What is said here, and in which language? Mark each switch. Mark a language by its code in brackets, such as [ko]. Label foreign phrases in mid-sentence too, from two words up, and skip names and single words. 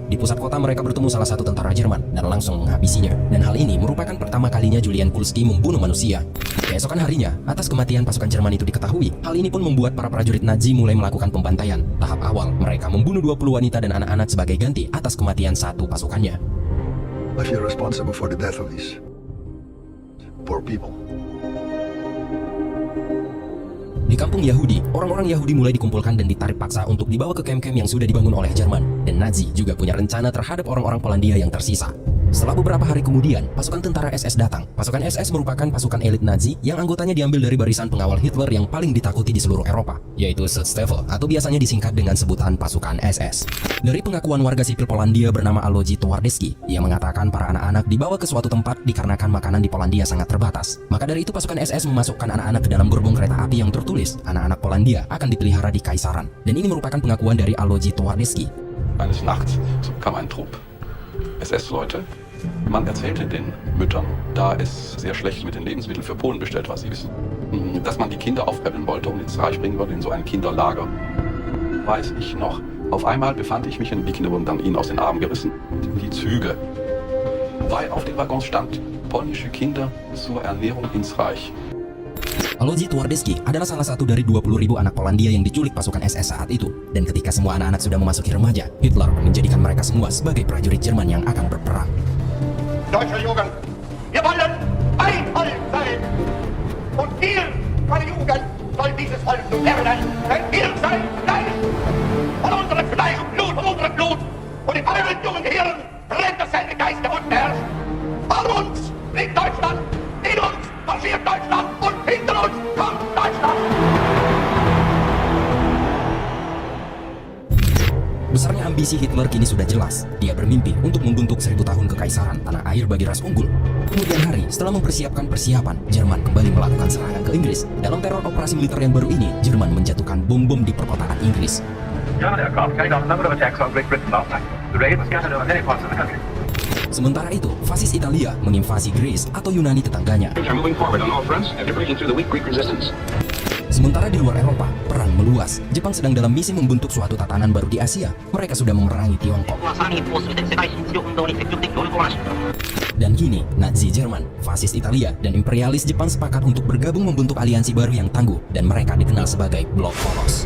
[id] Di pusat kota mereka bertemu salah satu tentara Jerman dan langsung menghabisinya. Dan hal ini merupakan pertama kalinya Julian Kulski membunuh manusia. Keesokan harinya, atas kematian pasukan Jerman itu diketahui. Hal ini pun membuat para prajurit Nazi mulai melakukan pembantaian. Tahap awal, mereka membunuh 20 wanita dan anak-anak sebagai ganti atas kematian satu pasukannya. [en] I feel responsible for the death of these poor people. [id] Di kampung Yahudi, orang-orang Yahudi mulai dikumpulkan dan ditarik paksa untuk dibawa ke kem-kem yang sudah dibangun oleh Jerman. Dan Nazi juga punya rencana terhadap orang-orang Polandia yang tersisa. Setelah beberapa hari kemudian, pasukan tentara SS datang. Pasukan SS merupakan pasukan elit Nazi yang anggotanya diambil dari barisan pengawal Hitler yang paling ditakuti di seluruh Eropa, yaitu Schutzstaffel atau biasanya disingkat dengan sebutan pasukan SS. Dari pengakuan warga sipil Polandia bernama Aloji Towardyski, ia mengatakan para anak-anak dibawa ke suatu tempat dikarenakan makanan di Polandia sangat terbatas. Maka dari itu pasukan SS memasukkan anak-anak ke dalam gerbong kereta api yang tertulis, anak-anak Polandia akan dipelihara di Kaisaran. Dan ini merupakan pengakuan dari Aloji Towardyski. [de] Eines Nachts kam ein Trupp SS-Leute. Man erzählte den Müttern, da es sehr schlecht mit den Lebensmitteln für Polen bestellt war, sie wissen, dass man die Kinder aufpäppeln wollte und ins Reich bringen wollte, in so ein Kinderlager. Weiß ich noch. Auf einmal befand ich mich, die Kinder wurden dann ihnen aus den Armen gerissen, in die Züge. Weil auf den Waggons stand, polnische Kinder zur Ernährung ins Reich. [id] Alois Twardowski adalah salah satu dari 20.000 anak Polandia yang diculik pasukan SS saat itu. Dan ketika semua anak-anak sudah memasuki remaja, Hitler menjadikan mereka semua sebagai prajurit Jerman yang akan berperang. [de] Deutsche Jugend, wir wollen Einhold sein. Und ihr, meine Jugend, soll dieses Volk nun lernen, denn ihr seid Fleisch. Von unserem Fleisch und Blut, von unserem Blut. Und in euren jungen Gehirn brennt dasselbe Geist, der unten herrscht. Vor uns liegt Deutschland, in uns marschiert Deutschland und hinter uns kommt Deutschland. [id] Besarnya ambisi Hitler kini sudah jelas. Dia bermimpi untuk membentuk 1000 tahun kekaisaran tanah air bagi ras unggul. Kemudian hari setelah mempersiapkan persiapan, Jerman kembali melakukan serangan ke Inggris. Dalam teror operasi militer yang baru ini, Jerman menjatuhkan bom-bom di perkotaan Inggris. [en] German aircraft carried out a number of attacks on Great Britain last night. The raid was scattered over many parts of the country. [id] Sementara itu, fasis Italia menginvasi Greece atau Yunani tetangganya. Sementara di luar Eropa, perang meluas. Jepang sedang dalam misi membentuk suatu tatanan baru di Asia. Mereka sudah memerangi Tiongkok. Dan kini, Nazi Jerman, fasis Italia, dan imperialis Jepang sepakat untuk bergabung membentuk aliansi baru yang tangguh, dan mereka dikenal sebagai Blok Poros.